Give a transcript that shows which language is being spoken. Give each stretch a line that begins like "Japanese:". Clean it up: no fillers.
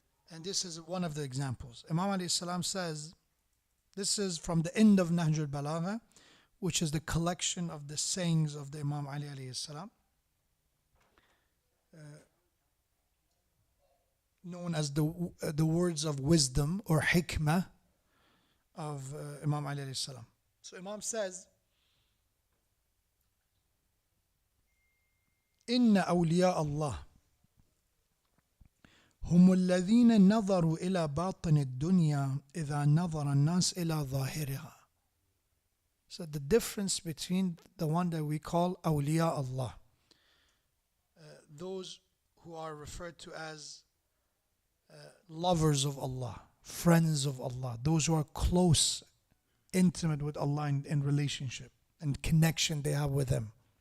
English: And this is one of the examples. Imam alayhi salam says, this is from the end of Nahj al-Balagha, which is the collection of the sayings of the Imam Ali alayhi salam, known as the words of wisdom or hikmah. of Imam Ali alayhi salam. So Imam says,
Arabic: إن أولياء الله هم الذين نظروا إلى باطن الدنيا إذا نظر الناس إلى ظاهرها.
English: So the difference between the one that we call awliya Allah, those who are referred to as lovers of Allah, friends of Allah, those who are close, intimate with Allah in relationship and connection they have with Him.